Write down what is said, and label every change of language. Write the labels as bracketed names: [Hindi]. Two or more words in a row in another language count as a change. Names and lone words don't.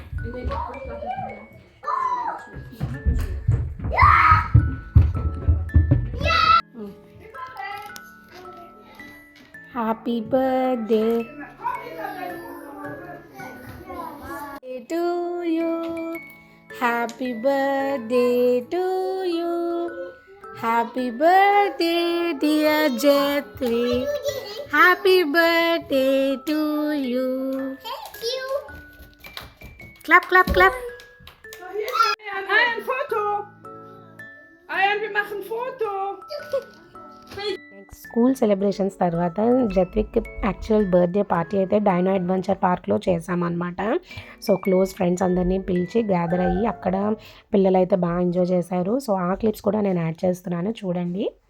[English] Happy birthday to you, happy birthday to you, happy birthday dear Jatvi, happy birthday to you. Clap clap clap. [German] Ein Foto! Ayan, wir machen Foto! [English] school celebrations [Telugu] తర్వాత జత్విక్ [English] actual birthday party [Telugu] అయితే డైనో అడ్వెంచర్ పార్క్లో చేసామన్నమాట. [English] so close friends [Telugu] అందరినీ పిలిచి గ్యాదర్ అయ్యి అక్కడ పిల్లలు అయితే బాగా ఎంజాయ్ చేశారు. సో ఆ క్లిప్స్ కూడా నేను యాడ్ చేస్తున్నాను, చూడండి.